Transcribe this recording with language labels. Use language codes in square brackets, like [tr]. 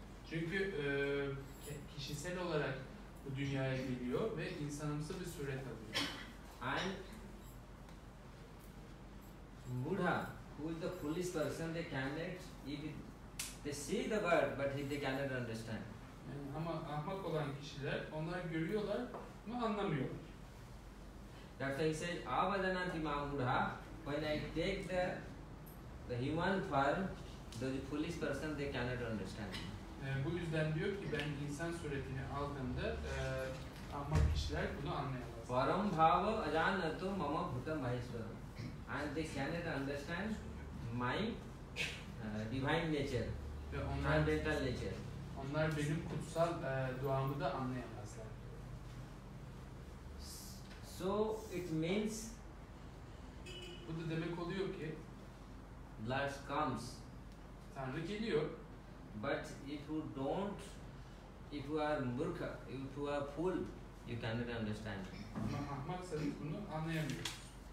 [tr] Çünkü kişisel olarak bu dünyaya geliyor ve insanımsı bir suret alıyor. [en] And Buddha, who is the foolish person, they cannot, they see the word but they cannot understand. [tr] Yani ama ahmak olan kişiler, onlar görüyorlar ama anlamıyorlar. [en] That's why he says, [sa] Avadananti Mamudha. [en] When I take the human form, the foolish person, they cannot understand. [tr] Bu yüzden diyor ki ben insan suretini aldığımda ahmak kişiler bunu anlayamaz. [sa] Param bhava ajanato mama bhutam maheshwaram. [en] And they cannot understand my divine nature, [tr] Ve [en] transcendental nature. [tr] onlar benim kutsal duamı da anlayamazlar. [en] So it means [tr] Bu da demek oluyor ki [en] Lord comes, [tr] Tanrı geliyor. [en] but if you don't, if you are murkha, if you are fool, you cannot understand. [tr] Ama ahmaksanız bunu anlayamıyorsunuz.